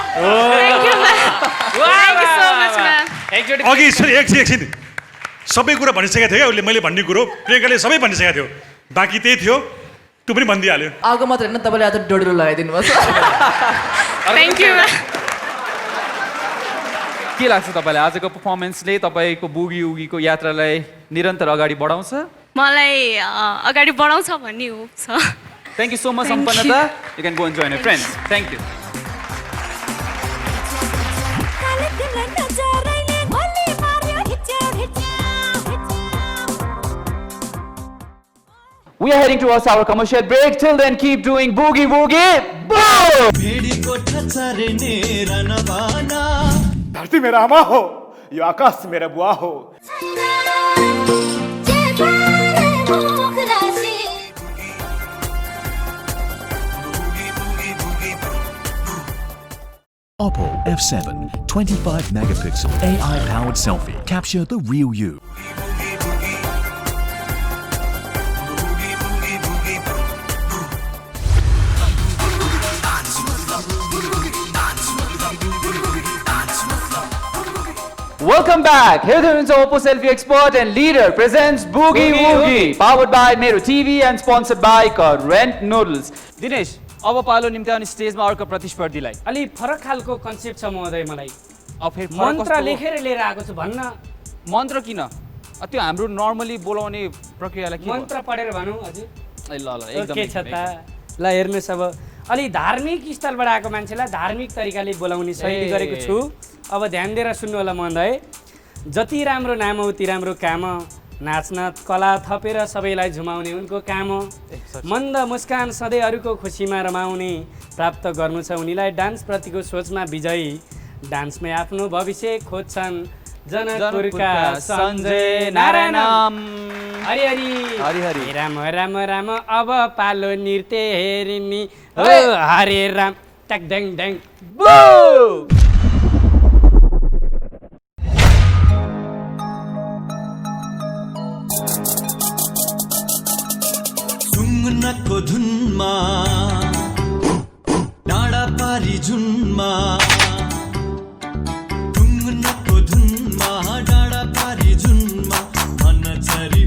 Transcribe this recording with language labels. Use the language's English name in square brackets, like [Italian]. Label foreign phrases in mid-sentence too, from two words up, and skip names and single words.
[Nepali] अघि एकछिन सबै कुरा भनिसकेको थियो क्या उसले मैले भन्ने कुरो प्रियङ्काले सबै भनिसकेको थियो बाँकी त्यही थियो त्यो पनि भनिदिइहाल्यो अगो मात्र होइन तपाईँले आज डोडो लगाइदिनु भएको [English] Thank you [Nepali] के लाग्छ तपाईँलाई आजको पर्फर्मेन्सले तपाईँको बुगी उगीको यात्रालाई निरन्तर अगाडि बढाउँछ मलाई अगाडि बढाउँछ भन्ने हो छ [English] Thank you so much, Sampannata. You can go and join your friends. Thank you. We are heading towards our commercial break. Till then, keep doing boogie woogie. Boom! [Nepali] धरती मेरा अमा हो, यो आकाश मेरा बुआ हो. [English] Oppo F7 25 megapixel AI powered selfie. Capture the real you. Welcome back. Here is Oppo Selfie Expert and Leader presents Boogie Woogie, powered by Mero TV and sponsored by Current Noodles. Dinesh, [Nepali] अब पालो निम्ति अनि स्टेजमा अर्को प्रतिस्पर्धीलाई अलि फरक खालको कन्सेप्ट छ महोदय मलाई अब फेरि मन्त्र लेखेर लिएर आएको छु भन्न मन्त्र किन त्यो हाम्रो नर्मली बोलाउने प्रक्रियालाई के मन्त्र पढेर भनौँ हजुर ल ल एकदम के छ त ल हेर्नुहोस् अब अलि धार्मिक स्थलबाट आएको मान्छेलाई धार्मिक तरिकाले बोलाउने शैली गरेको छु अब ध्यान दिएर सुन्नु होला महोदय जति राम्रो नाम हो ती राम्रो काम नाच्न कला थपेर सबैलाई झुमाउने उनको काम हो मन्द मुस्कान सधैँ अरूको खुसीमा रमाउने प्राप्त गर्नु छ उनीलाई डान्स प्रतिको सोचमा विजयी डान्समै आफ्नो भविष्य खोज्छन् जनकपुरका सञ्जय नारायण हरि हरि हरि हरि राम राम राम अब पालो नृत्य हेरिनी हो हरे राम टक ड्याङ ड्याङ बो सुङ्गनको धुनमा डाँडा पारी जुनमा सुङ्गनको धुनमा डाँडा पारी जुनमा मन